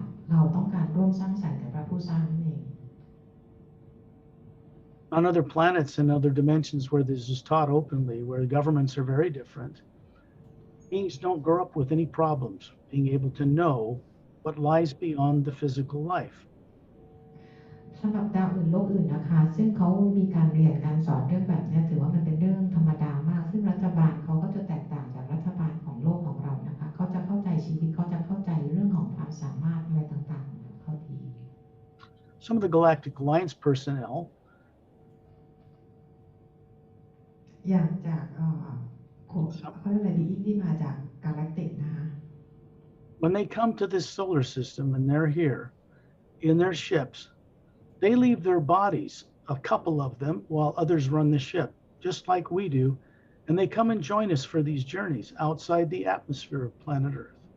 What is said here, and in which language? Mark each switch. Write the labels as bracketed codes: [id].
[th] เราต้องการร่วมสร้างสรรค์กับพระผู้สร้างนั่นเอง [en] On other planets and other dimensions where this is taught openly, where the governments are very different, beings don't grow up with any problems being able to know what lies beyond the physical life. [th] สำหรับดาวอื่นโลกอื่นนะคะซึ่งเขามีการเรียนการสอนเรื่องแบบนี้ถือว่ามันเป็นเรื่องธรรมดามากซึ่งรัฐบาลเขาก็จะแตกต่างจากรัฐบาลของโลกของเรานะคะเขาจะเข้าใจชีวิตเขาจะเข้าใจเรื่องของความสามารถอะไรต่างๆของเขาดี [en] Some of the Galactic Alliance personnel [th] อย่างจากเขาเรียกอะไรดีที่มาจาก Galactic นะคะ [en] when they come to this solar system and they're here in their ships, they leave their bodies, a couple of them, while others run the ship, just like we do, and they come and join us for these journeys outside the atmosphere of planet Earth.